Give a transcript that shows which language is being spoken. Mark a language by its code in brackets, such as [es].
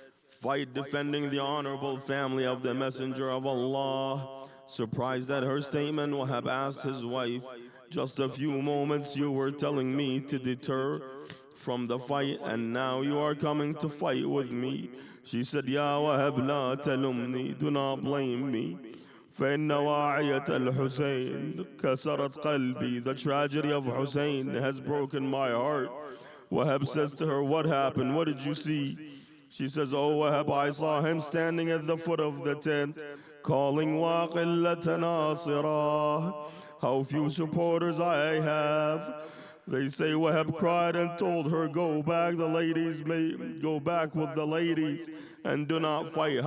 [en] Fight defending the honorable family of the Messenger of Allah." Surprised at her statement, Wahab asked his wife, "Just a few moments you were telling me to deter from the fight, and now you are coming to fight with me." She said, "Ya Wahab, [ar] la talumni, [en] do not blame me. [ar] فإن واعية الحسين كسرت قلبي. [en] The tragedy of Hussein has broken my heart." Wahab says to her, "What happened? What did you see?" She says, "Oh Wahab, I saw him standing at the foot of the tent, calling [ar] وَقِلَّةَ نَاصِرًا. [en] How few supporters I have." They say Wahab cried and told her, "Go back, the ladies may go back with the ladies and do not fight."